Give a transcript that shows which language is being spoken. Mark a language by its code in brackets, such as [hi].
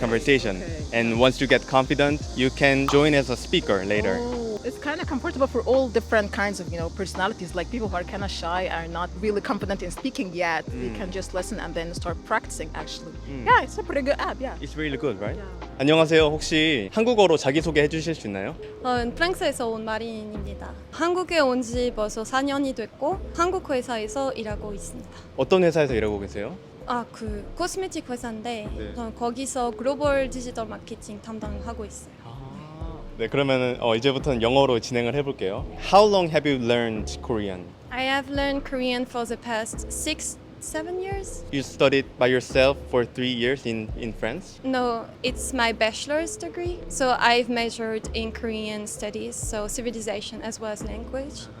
[en] conversation. okay. And once you get confident, you can join as a speaker later. Oh, it's kind of comfortable for all different kinds of personalities. Like people who are kind of shy, are not really confident in speaking yet. They can just listen and then start practicing. Actually, yeah, it's a pretty good app. Yeah. It's really good, right? Yeah. [ko] 안녕하세요. 혹시 한국어로 자기소개 해주실 수 있나요? 프랑스에서 온 마린입니다. 한국에 온 지 벌써 4년이 됐고 한국 회사에서 일하고 있습니다. 어떤 회사에서 일하고 계세요? 코스메틱 회사인데 네. 저는 거기서 글로벌 디지털 마케팅 담당하고 있어요. 네, 그러면 이제부터는 영어로 진행을 해볼게요. [en] How long have you learned Korean? I have learned Korean for the past 6-7 years. You studied by yourself for 3 years in France? No, it's my bachelor's degree. So I've majored in Korean studies, so civilization as well as language.